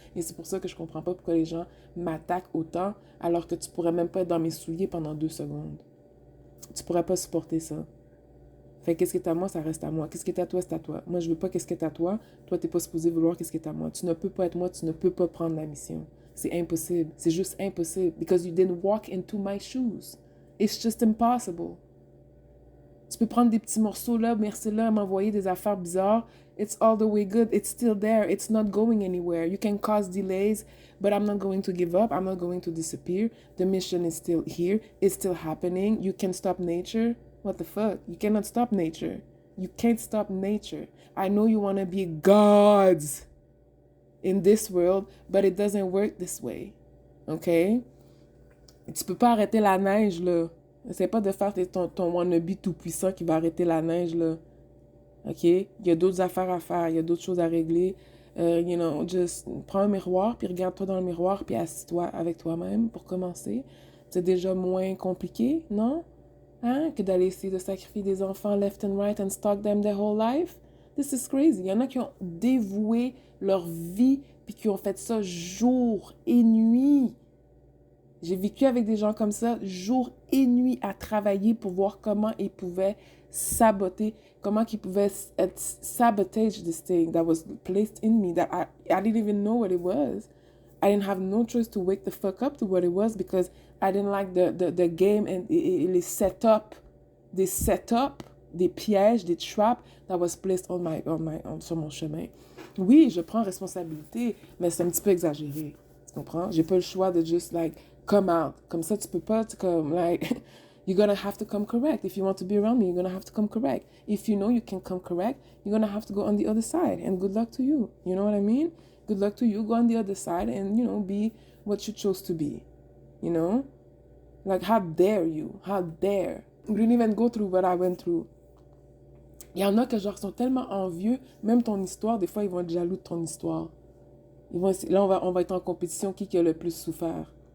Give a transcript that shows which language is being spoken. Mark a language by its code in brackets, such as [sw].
[fr] Et c'est pour ça que je comprends pas pourquoi les gens m'attaquent autant, alors que tu pourrais même pas être dans mes souliers pendant 2 secondes. Tu pourrais pas supporter ça. Fait qu'est-ce qui est à moi, ça reste à moi. Qu'est-ce qui est à toi, c'est à toi. Moi, je veux pas qu'est-ce qui est à toi. Toi, t'es pas supposé vouloir qu'est-ce qui est à moi. Tu ne peux pas être moi, tu ne peux pas prendre la mission. C'est impossible. C'est juste impossible. [en] Because you didn't walk into my shoes. It's just impossible. [fr] Tu peux prendre des petits morceaux là, merci là, m'envoyer des affaires bizarres. [en] It's all the way good. It's still there. It's not going anywhere. You can cause delays, but I'm not going to give up. I'm not going to disappear. The mission is still here. It's still happening. You can stop nature. What the fuck? You cannot stop nature. You can't stop nature. I know you want to be gods in this world, but it doesn't work this way. Okay? [fr] Tu peux pas arrêter la neige, là. Essaye pas de faire ton wannabe tout-puissant qui va arrêter la neige, là. OK? Il y a d'autres affaires à faire. Il y a d'autres choses à régler. [en] You know, just [fr] prends un miroir, puis regarde-toi dans le miroir, puis assis-toi avec toi-même pour commencer. C'est déjà moins compliqué, non? Hein? Que d'aller essayer de sacrifier des enfants [en] left and right and stalk them their whole life. This is crazy. [fr] Il y en a qui ont dévoué leur vie, puis qui ont fait ça jour et nuit. J'ai vécu avec des gens comme ça, jour et nuit, à travailler pour voir comment ils pouvaient saboter, comment ils pouvaient [en] sabotage this thing that was placed in me, that I didn't even know what it was. I didn't have no choice to wake the fuck up to what it was because I didn't like the game and les setup, [fr] des pièges, [en] des traps that was placed [fr] sur mon chemin. Oui, je prends responsabilité, mais c'est un petit peu exagéré. Tu comprends? J'ai pas le choix de [en] just like come out. [fr] Comme ça, tu peux pas, comme [en] like you're gonna have to come correct. If you want to be around me, you're gonna have to come correct. If you know you can come correct, you're gonna have to go on the other side. And good luck to you. You know what I mean? Good luck to you. Go on the other side and, you know, be what you chose to be. You know? Like, how dare you? How dare? You didn't even go through what I went through. [fr] Il y en a que genre sont tellement envieux, même ton histoire, des fois ils vont être jaloux de ton histoire. Ils vont essayer, là on va être en compétition qui a le plus souffert.